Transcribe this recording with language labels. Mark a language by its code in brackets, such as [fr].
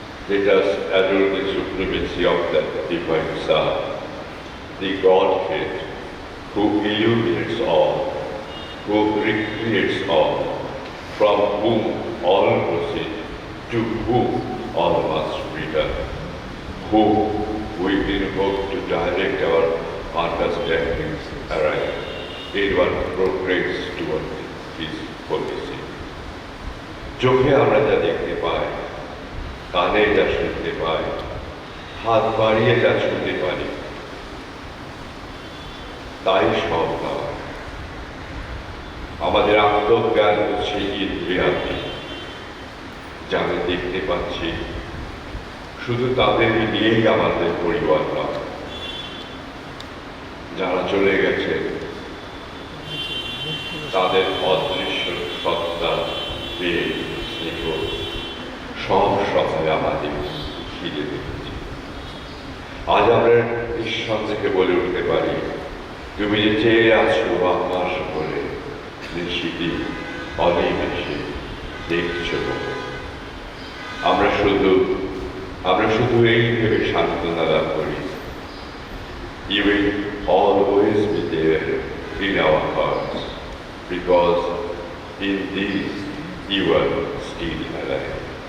[en] Let us adore the supremacy of that divine Son, the Godhead, who illuminates all, who recreates all, from whom all proceed, to whom all must return, who we invoke to direct our understandings aright in one progress toward His policy. [bn] চোখে আমরা যা দেখতে পাই, কানে যা শুনতে পাই, হাত বাড়িয়ে যা শুনতে পারি, তাই সব নয়। আমাদের আত্মজ্ঞান হচ্ছে ইন্দ্রিয়াদি, যাদের দেখতে পাচ্ছি শুধু তাদেরই নিয়েই আমাদের পরিবার নয়। যারা চলে গেছে তাদের অদৃশ্য সত্তা, প্রেম, স্নেহ সব সময় আমাদের ঘিরে রেখেছে। আজ আমরা নিঃসন্দেহে বলে উঠতে পারি, তুমি যে চেয়ে আছো আমার সকলে, নিশ্চিতই অনিমেষে দেখছো। আমরা শুধু এই ভেবে সান্ত্বনা লাভ করি, [en] You will always be there in our hearts, because in these you are still alive.